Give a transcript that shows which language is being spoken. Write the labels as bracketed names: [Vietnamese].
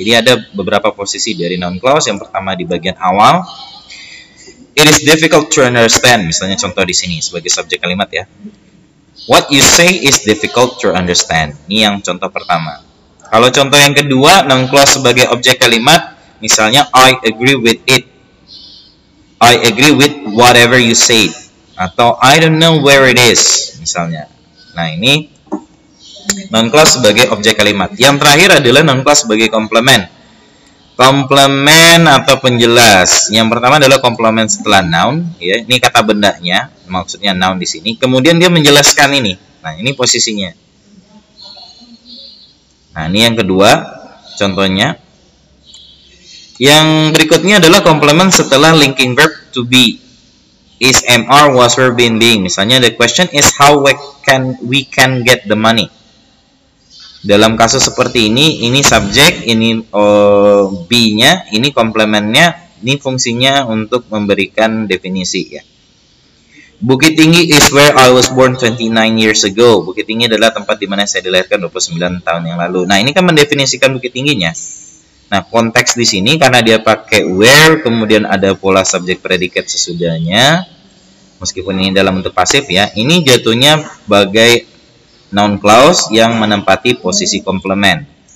[Indonesian] Jadi ada beberapa posisi dari noun clause. Yang pertama di bagian awal, [English] it is difficult to understand. [Indonesian] Misalnya contoh di sini sebagai subjek kalimat ya. [English] What you say is difficult to understand. [Indonesian] Ini yang contoh pertama. Kalau contoh yang kedua, noun clause sebagai objek kalimat, misalnya [English] I agree with it. I agree with whatever you say, atau I don't know where it is misalnya. [Indonesian] Nah, ini noun clause sebagai objek kalimat. Yang terakhir adalah noun clause sebagai komplement. Komplement atau penjelas. Yang pertama adalah komplement setelah noun ya. Ini kata bendanya, maksudnya noun di sini. Kemudian dia menjelaskan ini. Nah, ini posisinya. Nah, ini yang kedua contohnya. Yang berikutnya adalah komplement setelah linking verb to be. [English] Is, am, are, was, were, been, being. Misalnya the question is how we can get the money. [Indonesian] Dalam kasus seperti ini subjek, ini be-nya, ini komplementnya, ini fungsinya untuk memberikan definisi ya. [English] Bukit Tinggi is where I was born 29 years ago. [Indonesian] Bukit Tinggi adalah tempat di mana saya dilahirkan 29 tahun yang lalu. Nah, ini kan mendefinisikan Bukit Tingginya. Nah, konteks di sini karena dia pakai where, kemudian ada pola subjek predikat sesudahnya, meskipun ini dalam bentuk pasif ya, ini jatuhnya sebagai noun clause yang menempati posisi komplement.